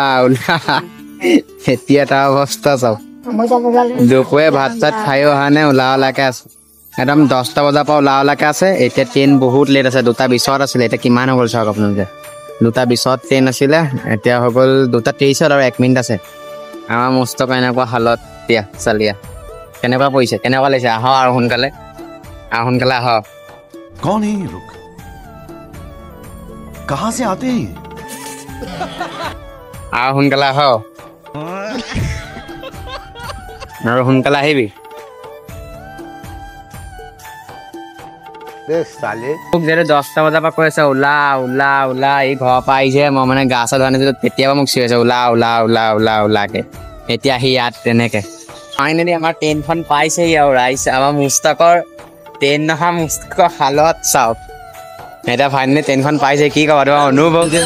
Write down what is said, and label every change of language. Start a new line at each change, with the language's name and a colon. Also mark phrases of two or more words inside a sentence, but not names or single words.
Assamese: ওলা এতিয়া এটা অৱস্থা চাওক দুপৰীয়া ভাত চাত খায়ো অহা নাই ওলাকে আছে একদম 10টা বজাৰ পৰা ওলাকে আছে এতিয়া ট্ৰেইন বহুত লেট আছে 2টা 20ত আছিলে এতিয়া কিমান হৈ গ'ল চাওক আপোনালোকে 2টা 20ত ট্ৰেইন আছিলে এতিয়া হৈ গ'ল 2টা 30ত আৰু 1 মিনিট আছে আমাৰ মুস্তাক এনেকুৱা হালত এতিয়া চালিয়া কেনেকুৱা পৰিছে কেনেকুৱা লাগিছে আহ আৰু সোনকালে আহ
Hindi: कौन है ये लोग कहां से आते हैं
Assamese: আৰু সোনকালে আহ আৰু সোনকালে আহিবি মোক যেনে 10টা বজাৰ পৰা কৈ আছে ওলা ওলা ওলা এই ঘৰৰ পৰা আহিছে মই মানে গা চা ধোৱা নাছিলোঁ তেতিয়াৰ পৰা মোক চিঞৰিছে ওলা ওলা ওলা ওলা ওলাকে এতিয়া আহি ইয়াত তেনেকৈ ফাইনেলি আমাৰ ট্ৰেইনখন পাইছেহি আৰু ৰাইজ আমাৰ মুস্তাকৰ ট্ৰেইন নহা মুস্তাকৰ হালত চাওক এতিয়া ফাইনেলি ট্ৰেইনখন পাইছে কি ক'বা তোমাৰ অনুভৱ